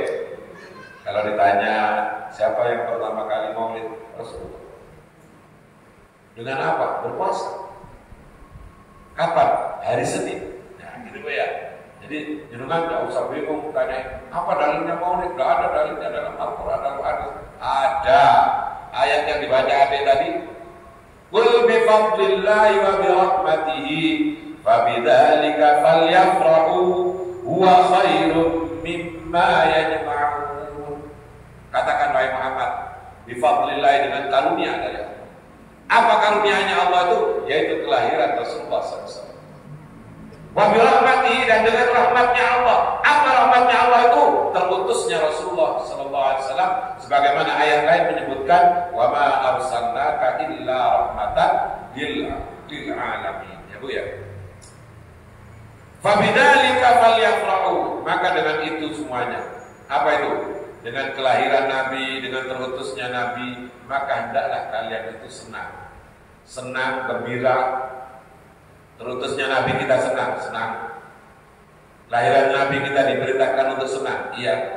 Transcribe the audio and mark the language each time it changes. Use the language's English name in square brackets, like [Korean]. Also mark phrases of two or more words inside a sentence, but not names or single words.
[Indonesian] Kalau ditanya siapa yang pertama kali maulid Rasulullah, dengan apa? Berpuasa. Kapan? Hari Senin. Nah, gitu ya. Jadi jenengan tidak usah bingung tanya apa dalilnya maulid. Tidak ada dalilnya dalam Al-Quran dan hadis. Ada ayat yang dibaca adik tadi. [Arabic] قل بفضل الله وبرحمته فبذلك فليفرحوا هو خير مما يجمعون. [Indonesian] Katakan wahai Muhammad, [Arabic] بفضل الله, [Indonesian] dengan karunia dari Allah. Apa karunianya Allah itu? Yaitu kelahiran Rasulullah SAW. [Arabic] وبرحمته, [Indonesian] dan dengan rahmatnya Allah. Apa rahmatnya Allah itu? Terutusnya Rasulullah SAW. Sebagaimana ayat lain menyebutkan, [Arabic] وما أرسلناك إلا رحمة للعالمين. [Indonesian] Ya Bu ya. [Arabic] فبذلك فليفرحوا, [Indonesian] maka dengan itu semuanya. Apa itu? Dengan kelahiran Nabi, dengan terutusnya Nabi, maka hendaklah kalian itu senang. Senang, gembira. Terutusnya Nabi kita senang, senang. Kelahiran Nabi kita diberitakan untuk senang, iya.